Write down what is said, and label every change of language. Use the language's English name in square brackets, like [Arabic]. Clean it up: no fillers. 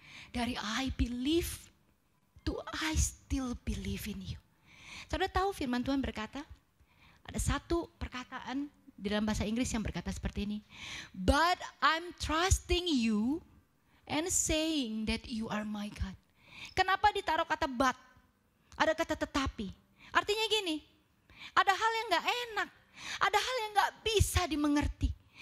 [English] Dari I believe to I still believe in you. [Indonesian] Saudara tahu firman Tuhan berkata, ada satu perkataan di dalam bahasa Inggris yang berkata seperti ini. [English] But I'm trusting you and saying that you are my God. [Indonesian] Kenapa ditaruh kata but? Ada kata tetapi. Artinya gini, ada hal yang gak enak. Ada hal yang gak bisa dimengerti.